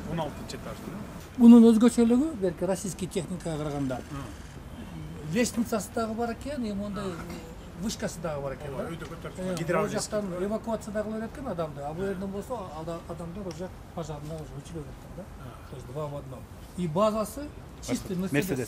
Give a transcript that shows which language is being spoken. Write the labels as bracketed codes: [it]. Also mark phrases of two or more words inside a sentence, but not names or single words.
[ky] 16 этаждын. Бунун өзгөчөлүгү берки российский техникага караганда лестницасы дагы бар экен, мондай вышкасы дагы бар экен. Өйдө көтөрүп Бул жактан эвакуация дагы кылып экен адамды. А бул жерден болсо адамдар уже пожарына уже өчүрүп экен да. [ru] То есть два в одном. [ky] И базасы чистый Мерседес.